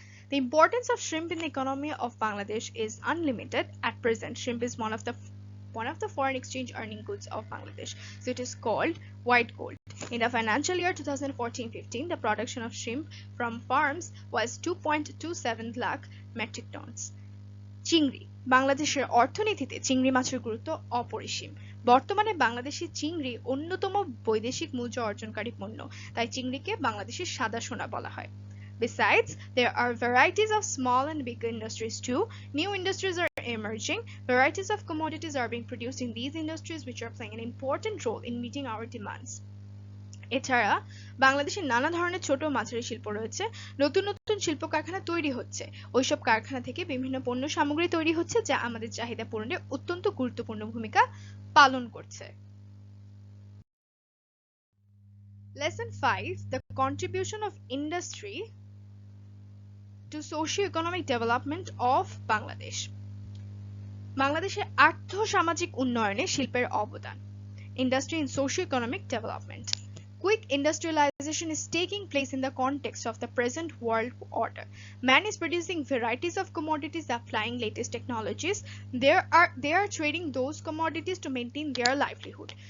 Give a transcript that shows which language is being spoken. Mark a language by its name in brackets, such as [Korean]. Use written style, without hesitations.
[English] The importance of shrimp in the economy of Bangladesh is unlimited. At present, shrimp is one of the foreign exchange earning goods of Bangladesh, so it is called white gold. In the financial year 2014-15, the production of shrimp from farms was 2.27 lakh metric tons. [Bangla] চিংড়ি বাংলাদেশের অর্থনীতিতে চিংড়ি মাছের গুরুত্ব অপরিসীম। বর্তমানে বাংলাদেশি চিংড়ি অন্যতম বৈদেশিক মূল্য অর্জনকারী পণ্য, তাই চিংড়িকে বাংলাদেশের সাদা সোনা বলা হয়। [English] Besides, there are varieties of small and big industries too. New industries are emerging. Varieties of commodities are being produced in these industries, which are playing an important role in meeting our demands. [Bangla] এছাড়া বাংলাদেশে নানা ধরনের ছোট মাঝারি শিল্প রয়েছে। নতুন নতুন শিল্প কারখানা তৈরি হচ্ছে। ওইসব কারখানা থেকে বিভিন্ন পণ্য সামগ্রী তৈরি হচ্ছে, যা আমাদের চাহিদা পূরণে অত্যন্ত গুরুত্বপূর্ণ ভূমিকা পালন করছে। [English] Lesson 5: The contribution of industry to socio-economic development of Bangladesh. [Bangla] বাংলাদেশের আর্থ-সামাজিক উন্নয়নে শিল্পের অবদান। [English] Industry in socio-economic development. Quick industrialization is taking place in the context of the present world order. Man is producing varieties of commodities applying latest technologies. They are trading those commodities to maintain their livelihood.